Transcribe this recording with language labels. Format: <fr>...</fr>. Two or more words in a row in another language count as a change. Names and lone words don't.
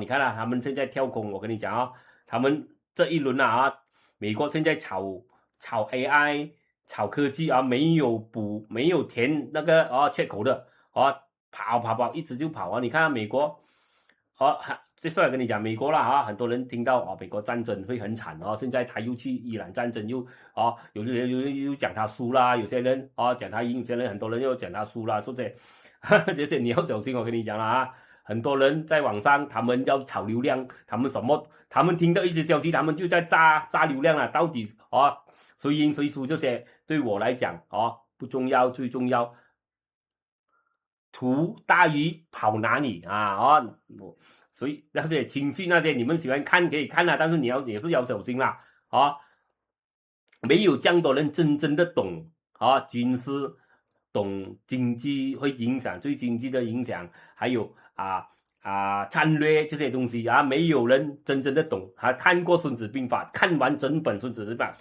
<zh>看他們現在跳空，我跟你講他們這一輪美國現在炒 AI 炒科技沒有填那個缺口的跑一直就跑你看美國這時候跟你講美國啦很多人聽到美國戰爭會很慘現在他又去伊朗戰爭又有些人又講他輸啦，有些人講他贏，有些人很多人又講他輸啦，說這些你要小心，我跟你講了很多人在網上他們要炒流量，他們聽到一些消息，他們就在炸流量了，到底誰贏誰輸這些對我來講不重要，最重要圖大於跑哪裡所以那些情緒那些你們喜歡看可以看但是你也是要小心啦沒有這樣多人真正的懂軍事懂經濟會影響對經濟的影響，還有戰略這些東西沒有人真正的懂看過孫子兵法，看完整本孫子兵法，</zh>